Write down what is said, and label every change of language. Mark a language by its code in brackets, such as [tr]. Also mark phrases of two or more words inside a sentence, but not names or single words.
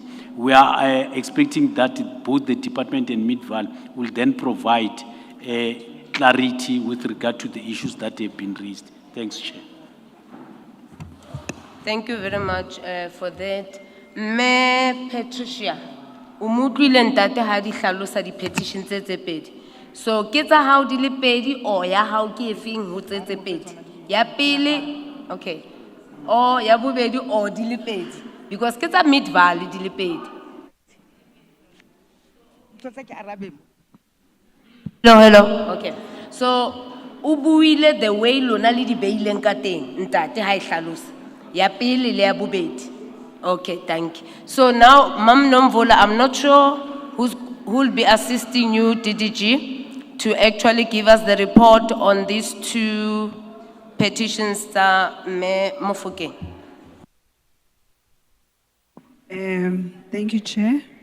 [en] We are expecting that both the department and Midval will then provide clarity with regard to the issues that have been raised. Thanks, Chair. Thank you very much for that. Me Patricia, [st] umutlwile ntate ha di hlalosa di petitions tse pedi. So ke tsa hao di le pedi or ya hao ke efeng ho tse pedi? Ya pele, okay. Or ya bobedi or di le pedi? Because ke tsa Midval di le pedi. [en] Hello. Okay. [st] So o buile [en] the way [st] lona le di beileng ka teng ntate ha e hlalosa. Ya pele le ya bobedi. [en] Okay, thank you. So now, Mam Nomvola, I'm not sure who will be assisting you, DDG, to actually give us the report on these two petitions that Me Mofokeng. Thank you, Chair.